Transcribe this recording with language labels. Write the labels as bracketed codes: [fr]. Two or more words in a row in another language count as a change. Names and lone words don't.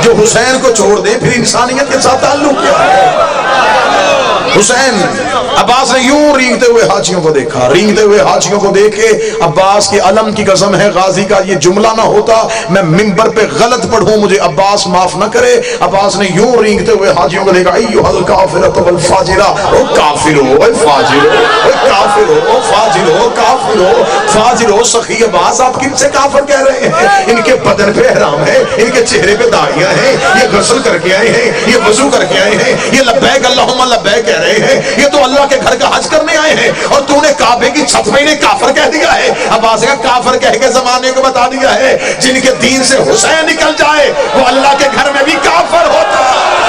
[ur] جو حسین کو چھوڑ دے پھر انسانیت کے ساتھ تعلق کیا ہے؟ حسین عباس نے یوں رینگتے ہوئے حاجیوں کو دیکھا، رینگتے ہوئے حاجیوں کو دیکھے عباس کے علم کی قسم ہے غازی کا یہ جملہ نہ ہوتا میں ممبر پہ غلط پڑھوں مجھے عباس معاف نہ کرے۔ عباس نے یوں رینگتے ہوئے حاجیوں کو دیکھا، [ar] ایھا الکافرۃ والفاجرہ، [ur] او کافرو، او فاجرو، او کافرو، او فاجرو، کافرو، فاجرو۔ سخی عباس آپ کن سے کافر کہہ رہے ہیں؟ ان کے بدن پہ احرام ہے، ان کے چہرے پہ داڑیاں ہیں، یہ غسل کر کے آئے ہیں، یہ وضو کر کے آئے ہیں، یہ [ar] لبیک اللہم لبیک [ur] کہہ رہے ہیں، یہ تو اللہ کے گھر کا حج کرنے آئے ہیں، اور تو نے کعبے کی چھت میں انہیں کافر کہہ دیا ہے۔ عباس کا کافر کہہ کے زمانے کو بتا دیا ہے جن کے دین سے حسین نکل جائے وہ اللہ کے گھر میں بھی کافر ہوتا ہے۔